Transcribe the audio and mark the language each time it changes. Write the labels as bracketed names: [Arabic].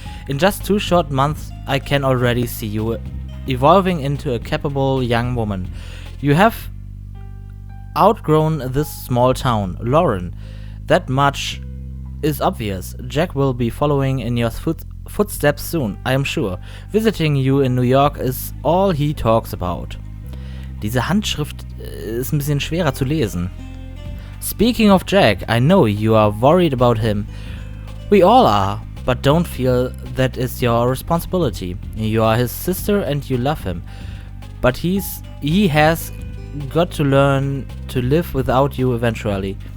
[English] In just 2 short months, I can already see you evolving into a capable young woman. You have outgrown this small town, Lauren. That much is obvious. Jack will be following in your footsteps soon, I am sure. Visiting you in New York is all he talks about. [German] Diese Handschrift ist ein bisschen schwerer zu lesen. [English] Speaking of Jack, I know you are worried about him. We all are, but don't feel that is your responsibility. You are his sister and you love him. But he has got to learn to live without you eventually.